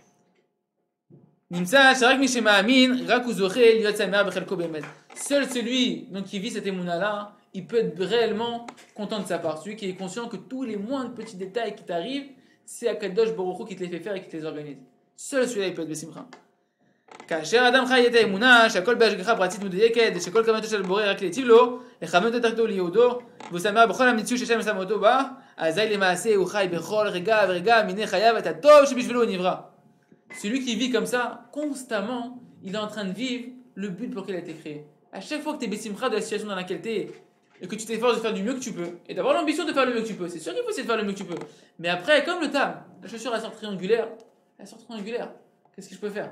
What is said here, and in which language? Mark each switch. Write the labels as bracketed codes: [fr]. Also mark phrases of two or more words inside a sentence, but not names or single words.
[fr] Seul celui donc, qui vit cette émouna-là, il peut être réellement content de sa part. Celui qui est conscient que tous les moindres petits détails qui t'arrivent, c'est [he] הקדוש ברוך הוא [fr] qui te les fait faire et qui te les organise. Seul celui-là, il peut être besimcha. [he] כאשר אדם חי את האמונה שהכל בהשגחה פרטית מדויקת ושכל כוונתו של בורא רק להיטיב לו, לכוון את דרכו לייעודו והוא שמח בכל המציאות שהשם שם אותו בה, אזי למעשה הוא חי בכל רגע ורגע מיני חייו את הטוב שבשבילו הוא נברא. [fr] Celui qui vit comme ça, constamment, il est en train de vivre le but pour lequel il a été créé. À chaque fois que tu es besimcha de la situation dans laquelle tu es et que tu t'efforces de faire du mieux que tu peux et d'avoir l'ambition de faire le mieux que tu peux, c'est sûr qu'il faut essayer de faire le mieux que tu peux. Mais après, comme le tam, la chaussure elle sort triangulaire, qu'est-ce que je peux faire?